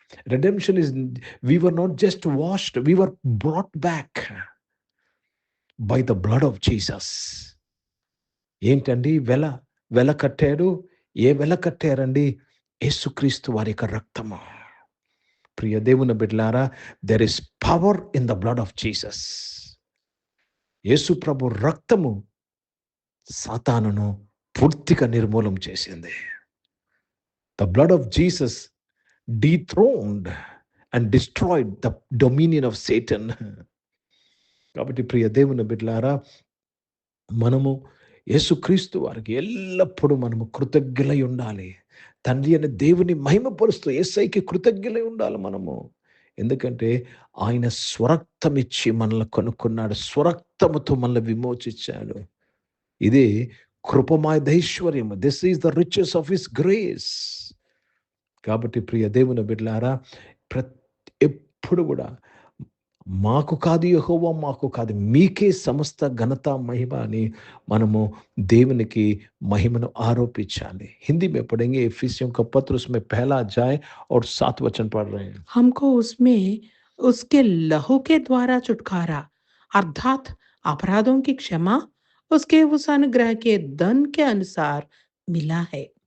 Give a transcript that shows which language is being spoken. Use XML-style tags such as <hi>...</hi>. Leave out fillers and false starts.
<en>Redemption is, we were not just washed, we were brought back by the blood of Jesus.</en> <te>ఏంటండి వెల కట్టాడు? ఏ వెల కట్టారండి? యేసుక్రీస్తు వారి యొక్క రక్తము. ప్రియ దేవుని బిడ్డలారా,</te> <en>there is power in the blood of Jesus.</en> <te>యేసు ప్రభు రక్తము సాతానును పూర్తిగా నిర్మూలం చేసింది.</te> <en>The blood of Jesus dethroned and destroyed the dominion of Satan.</en> <te>కాబట్టి ప్రియ దేవుని బిడ్డలారా, మనము యేసుక్రీస్తు వారికి ఎల్లప్పుడూ మనము కృతజ్ఞులై ఉండాలి. తండ్రి అనే దేవుని మహిమపరుస్తూ యేసయ్యకి కృతజ్ఞులై ఉండాలి మనము. ఎందుకంటే ఆయన స్వరక్తం ఇచ్చి మనల్ని కొనుక్కున్నాడు. స్వరక్తముతో మనల్ని విమోచించాడు. ఇదే కృపమయైశ్వర్యము.</te> <en>This is the riches of his grace.</en> <te>కాబట్టి ప్రియ దేవుని బిడ్డలారా, ఎప్పుడు కూడా మాకు కాదు యెహోవా, మాకు కాదు, మీకే సమస్త ఘనత మహిమ అని మనము దేవునికి మహిమను ఆరోపించాలి.</te> <hi>హిందీ में पढ़ेंगे एफिसियों का पत्र, उसमें पहला अध्याय और 7 वचन पढ़ रहे हैं. हमको उसमें उसके लहू के द्वारा छुटकारा, अर्थात अपराधों की क्षमा उसके उस अनुग्रह के धन के अनुसार मिला है.</hi>